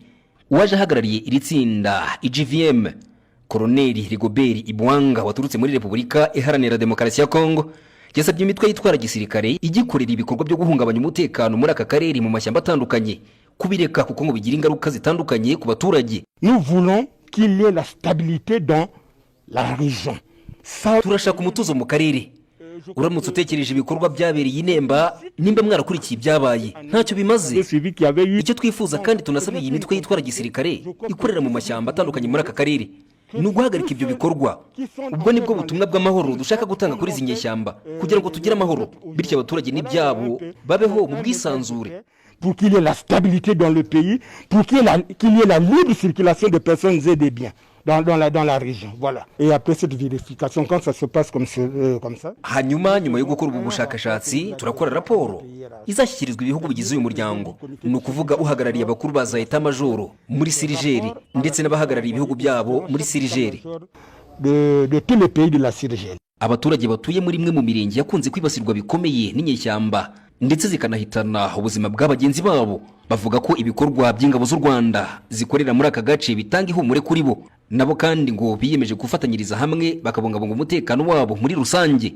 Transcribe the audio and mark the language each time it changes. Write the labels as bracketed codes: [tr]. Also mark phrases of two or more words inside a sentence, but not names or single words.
[rw] Uwaje ahagarariye iri tsinda IGVM Koloneli Rigobert Ibwanga waturutse muri Repubulika Iharanira Demokarasi ya Kongo yasabye imitwe yitwara gisirikare igikorera ibikorwa byo guhungabanya umutekano muri aka karere mu mashyamba atandukanye kubireka kuko ngo bigira ingaruka zitandukanye ku baturage. [fr] Nous voulons qu'il y ait la stabilité dans la région. [rw] Turashaka umutuzo mu karere. Uramutse utekereje ibikorwa byabereye inemba nimba mwarakurikiye ibyabaye ntacyo bimaze. Icyo twifuza kandi tunasaba iyi mitwe yitwara gisirikare ikorera mu mashyamba atandukanye muri aka karere ni uguhagarika ibyo bikorwa. Ubwo nibwo butumwa bw'amahoro dushaka gutanga kuri izi nyeshyamba kugira ngo tugire amahoro bityo abaturage n'ibyabo babeho mu bwisanzure. [fr] Pour qu'il y ait la stabilité dans le pays, pour qu'il y ait la libre circulation de personnes et des biens dans la région. Voilà. Et après cette vérification, quand ça se passe comme ça. [rw] Hanyuma nyuma yo gukora ubu bushakashatsi turakora raporo izashyikirizwa ibihugu bigize uyu muryango, ni ukuvuga uhagarariye abakuru ba za Etat Majoro muri Sirigeri ndetse n'abahagarariye ibihugu byabo muri Sirigeri. [fr] De tous les pays de la Sirigeri. [rw] Abaturage batuye muri imwe mu mirenge yakunze kwibasirwa bikomeye n'inyeshyamba ndetse zikanahitana ubuzima bw'abagenzi babo bavuga ko ibikorwa by'ingabo z'u Rwanda zikorera muri aka gace bitanga ihumure kuri bo, nabo kandi ngo biyemeje gufatanyiriza hamwe bakabungabunga umutekano wabo muri rusange.